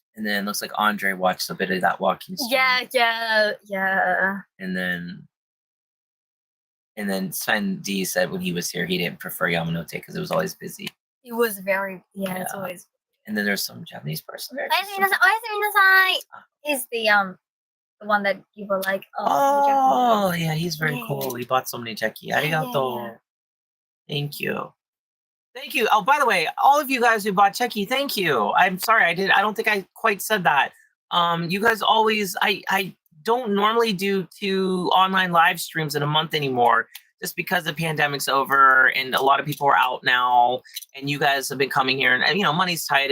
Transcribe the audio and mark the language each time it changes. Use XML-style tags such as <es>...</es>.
<en>And then it looks like Andre watched a bit of that walking stream. Yeah. And then Sven D said when he was here, he didn't prefer Yamanote because it was always busy. It was very, it's always. And then there's some Japanese person there.</en> <ja>おやすみなさい。おやすみなさい。</ja> <en>Is the one that you were like, oh yeah, he's very cool. He bought so many Cheki. Arigato. Thank you. Oh, by the way, all of you guys who bought Cheki, thank you. I'm sorry, I don't think I quite said that. You guys always, I don't normally do 2 online live streams in a month anymore, just because the pandemic's over and a lot of people are out now, and you guys have been coming here, and you know, money's tight.</en>